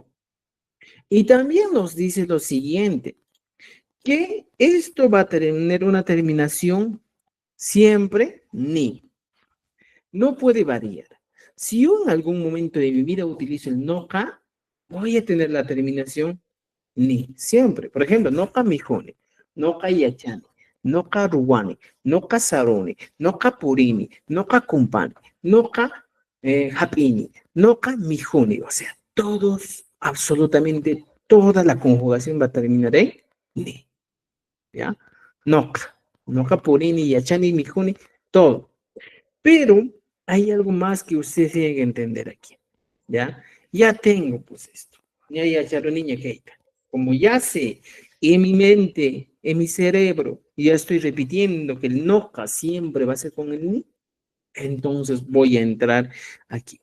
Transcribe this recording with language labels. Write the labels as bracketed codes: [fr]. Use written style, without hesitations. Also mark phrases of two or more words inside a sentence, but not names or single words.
[es] Y también nos dice lo siguiente, que esto va a tener una terminación siempre ni. No puede variar. Si yo en algún momento de mi vida utilizo el noca, voy a tener la terminación ni, siempre. Por ejemplo, [qu] noca mijone, noca yachane, noca ruwani, noca saroni, noca purini, noca kumpani, noca hapini, noca mijoni. [es] O sea, todos, absolutamente toda la conjugación va a terminar en ni. [qu] ¿Ya? Noca, noca purini, yachani, mijoni, [es] todo. Pero hay algo más que usted tiene que entender aquí, ¿ya? Ya tengo, pues, esto. Ya, [qu] Charoniña Keita. [es] Como ya sé, en mi mente, en mi cerebro, ya estoy repitiendo que el noca siempre va a ser con el ni, Entonces voy a entrar aquí.